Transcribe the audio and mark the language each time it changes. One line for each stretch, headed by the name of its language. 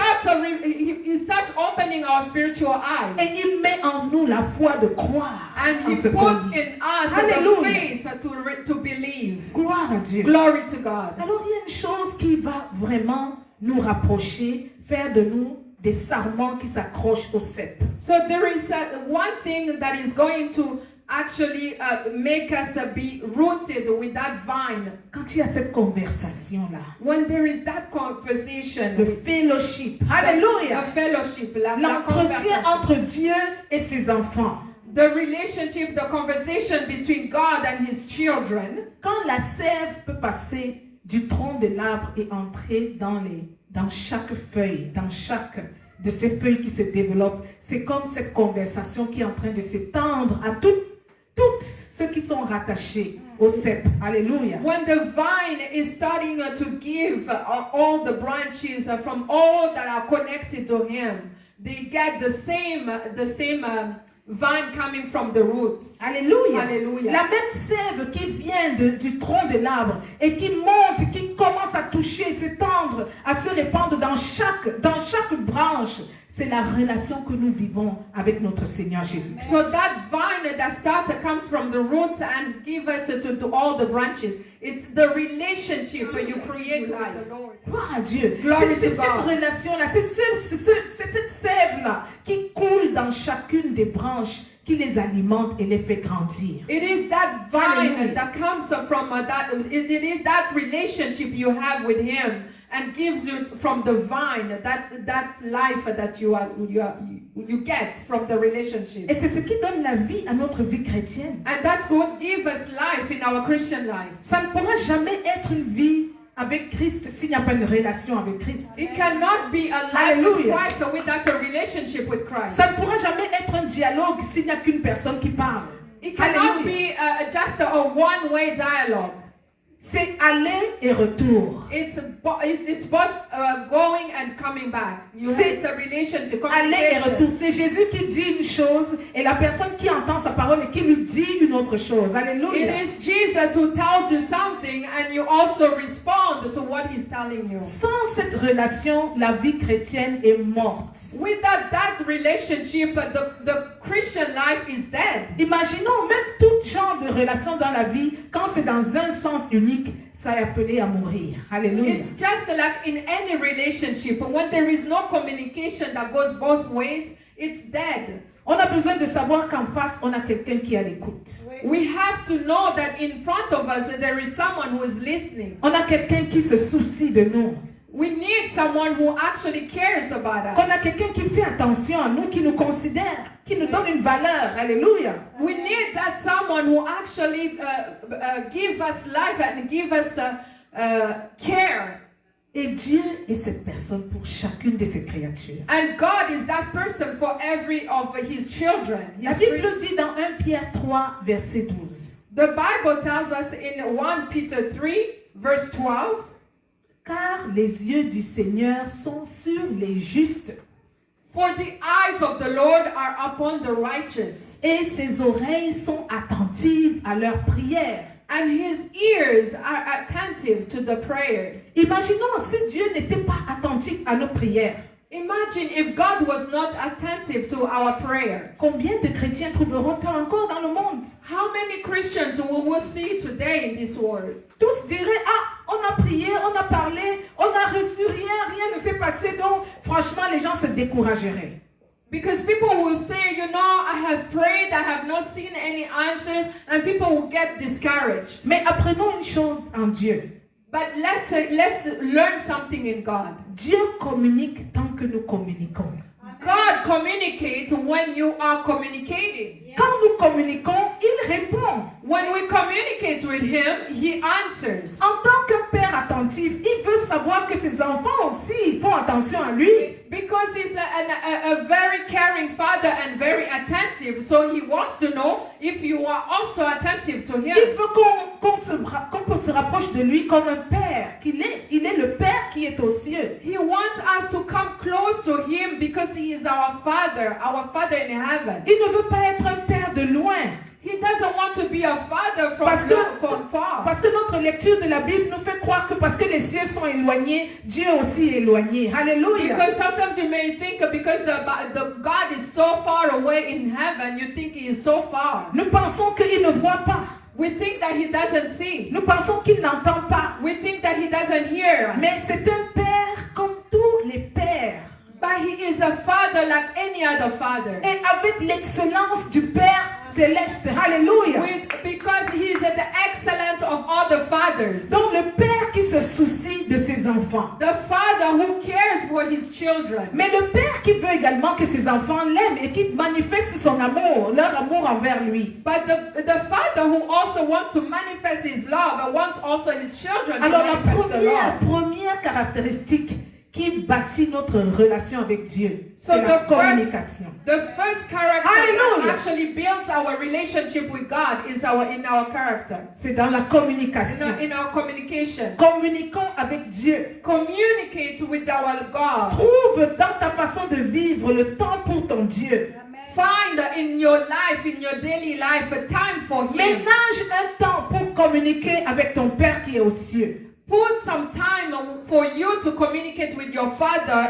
English: He starts opening our spiritual eyes.
French: Et il met en nous la foi de croire.
English: And
French: en
English: he
French: ce qu'on
English: puts
French: dit.
English: in us
French: Alléluia.
English: the faith to believe.
French: Gloire à Dieu.
English: Glory to God.
French: Alors il y a une chose qui va vraiment nous rapprocher, faire de nous des sarments qui s'accrochent au cep.
English: So there is one thing that is going to actually make us be rooted with that vine.
French: Quand il y a cette conversation-là,
English: When there is that conversation,
French: le
English: with fellowship, the
French: alléluia,
English: fellowship, la
French: l'entretien
English: conversation,
French: entre Dieu et ses enfants.
English: the relationship, the conversation between God and his children,
French: Quand la sève peut passer du tronc de l'arbre et entrer dans chaque feuille, dans chaque de ces feuilles qui se développent, c'est comme cette conversation qui est en train de s'étendre à toutes ceux qui sont rattachés au cep. Alléluia.
English: when the vine is starting to give all the branches from all that are connected to him, they get the same vine coming from the roots.
French: Alléluia. Alléluia. La même sève qui vient du tronc de l'arbre et qui monte, qui commence à toucher, s'étendre, à se répandre dans chaque branche, c'est la relation que nous vivons avec notre Seigneur Jésus.
English: So that vine that comes from the roots and give us to all the branches. It's the relationship you create with the Lord.
French: Gloire à Dieu.
English: Glory
French: C'est
English: to
French: cette
English: God.
French: relation-là, c'est cette sève-là qui coule dans chacune des branches, qui les alimente et les fait grandir.
English: It is that vine Hallelujah. that comes from it is that relationship you have with him and gives you from the vine that life that you get from the relationship.
French: Et c'est ce qui donne la vie à notre vie chrétienne.
English: And that's what gives us life in our Christian life.
French: Ça ne pourra jamais être une vie avec Christ s'il n'y a pas une relation avec Christ.
English: It cannot be a life with Hallelujah. Christ without a relationship with Christ.
French: Ça ne pourra jamais être un dialogue s'il n'y a qu'une personne qui parle.
English: It cannot Hallelujah. be just a one-way dialogue.
French: C'est aller et retour.
English: It's both going and coming back. It's a relationship.
French: Aller et
English: Communication.
French: retour. C'est Jésus qui dit une chose et la personne qui entend sa parole et qui lui dit une autre chose. Alléluia.
English: It is Jesus who tells you something and you also respond to what he's telling you.
French: Sans cette relation, la vie chrétienne est morte.
English: Without that relationship, the Christian life is dead.
French: Imaginons même tout genre de relation dans la vie, quand c'est dans un sens unique, ça est appelé à mourir. Alléluia.
English: It's just like in any relationship, when there is no communication that goes both ways, it's dead.
French: On a besoin de savoir qu'en face, on a quelqu'un qui est à l'écoute.
English: We have to know that in front of us there is someone who is listening.
French: On a quelqu'un qui se soucie de nous.
English: We need someone who actually cares about
French: Qu'on a
English: us.
French: quelqu'un qui fait attention à nous, qui nous considère, qui nous donne une valeur. Alléluia.
English: We need that someone who actually give us life and give us care.
French: Et Dieu est cette personne pour chacune de ses créatures.
English: And God is that person for every of his children.
French: La Bible dit dans 1 Pierre 3, verset 12.
English: The Bible tells us in 1 Peter 3, verse 12,
French: Car les yeux du Seigneur sont sur les justes
English: for the eyes of the Lord are upon the righteous,
French: et ses oreilles sont attentives à leurs prières.
English: and his ears are attentive to the prayer.
French: Imaginons si Dieu n'était pas attentif à nos prières.
English: Imagine if God was not attentive to our prayer.
French: Combien de chrétiens trouveront-on encore dans le monde?
English: How many Christians we will see today in this world?
French: Tous diraient, ah, on a prié, on a parlé, on n'a reçu rien ne s'est passé, donc franchement les gens se décourageraient.
English: Because people will say, you know, I have prayed, I have not seen any answers, and people will get discouraged.
French: Mais apprenons une chose en Dieu.
English: But let's learn something in God.
French: Dieu communique tant que nous communiquons.
English: God communicates when you are communicating.
French: Quand nous communiquons, il répond.
English: When we communicate with him, he answers.
French: En tant que père attentif, il veut savoir que ses enfants aussi font attention à lui.
English: Because he's a very caring father and very attentive, so he wants to know if you are also attentive to him.
French: Il veut qu'on se rapproche de lui comme un père qu'il est. Il est le père qui est aux cieux.
English: He wants us to come close to him because he is our father in heaven.
French: Il ne veut pas être un père de loin.
English: He doesn't want to be a father from far.
French: Parce que notre lecture de la Bible nous fait croire que parce que les cieux sont éloignés, Dieu aussi est éloigné. Alléluia.
English: Because sometimes you may think because the God is so far away in heaven, you think he is so far.
French: Nous pensons qu'il ne voit pas.
English: We think that he doesn't see.
French: Nous pensons qu'il n'entend pas.
English: We think that he doesn't hear us.
French: Mais c'est un père comme tous les pères.
English: But he is a father like any other father.
French: Et avec l'excellence du Père céleste. Alléluia.
English: Because he is the excellence of all the fathers.
French: Donc le Père qui se soucie de ses enfants.
English: The father who cares for his children.
French: Mais le Père qui veut également que ses enfants l'aiment et qui manifeste son amour, leur amour envers lui.
English: But the father who also wants to manifest his love and wants also his children
French: Alors
English: to
French: la
English: manifest the love.
French: première caractéristique qui bâtit notre relation avec Dieu,
English: So
French: c'est la
English: the
French: communication.
English: The first character Hallelujah. that actually builds our relationship with God is in our character,
French: C'est dans la communication.
English: in our communication.
French: Communiquons avec Dieu.
English: Communicate with our God.
French: Trouve dans ta façon de vivre le temps pour ton Dieu.
English: Find in your life, in your daily life, a time for Him.
French: Ménage un temps pour communiquer avec ton Père qui est aux cieux.
English: Put some time for you to communicate with your Father